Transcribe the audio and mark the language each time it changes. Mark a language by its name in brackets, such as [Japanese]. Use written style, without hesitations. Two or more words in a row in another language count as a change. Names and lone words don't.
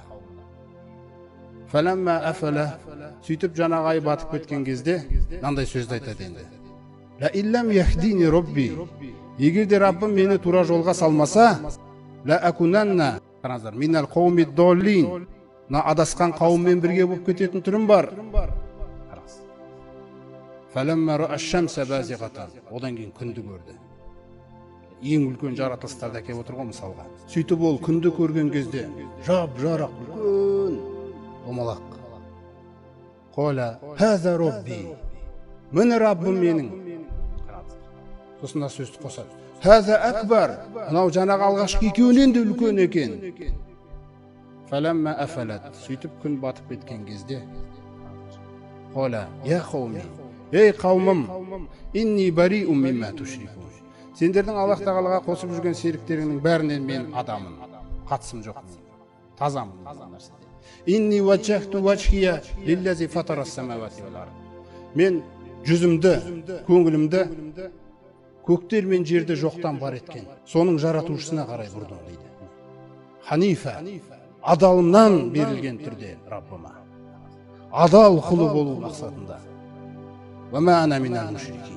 [Arabic] فلما أفل, [Kazakh] сөйтіп жаңағы ай батып кеткен кезде мынандай сөзді айтады енді. [Arabic] لئن لم يهدني ربي. [Kazakh] Егер де Раббым мені тура жолға салмаса, [Arabic] لأكونن, [Kazakh] қараңыздар, [Arabic] من القوم الضالين. [Kazakh] Мына адасқан қауыммен бірге болып кететін түрім бар. [Arabic] فلما رأى الشمس بازغة. [Kazakh] Одан кейін күнді көрді. Ең үлкен жаратылыстарды әкеп отыр ғой мысалға. Сөйтіп ол күнді көрген кезде жап-жарық үлкен домалақ. [Arabic] قال هذا ربي. [Kazakh] Міне Раббым менің. Сосын сөзді қосады. [Arabic] هذا أكبر. [Kazakh] Мынау жаңағы алғашқы екеуінен де үлкен екен. [Arabic] فلما أفلت. [Kazakh] Сөйтіп күн батып кеткен кезде. [Arabic] قال يا قوم. Ей қауымым, إني بريء مما تشركون. [Kazakh] Сендердің Аллах тағалаға қосып жүрген серіктеріңнің бәрінен мен адамын. Қатысым жоқ мен. Тазамын бұл нәрседе. [Arabic] إني وجهت وجهي للذي فطر السماوات والأرض. [Kazakh] Мен жүзімді, көңілімді көктер мен жерді жоқтан бар еткен, соның жаратушысына қарай бұрдым дейді. Ханифа, адалымнан берілген түрде Раббыма. Адал құлы болу мақсатында. [Arabic] وما أنا من المشركين.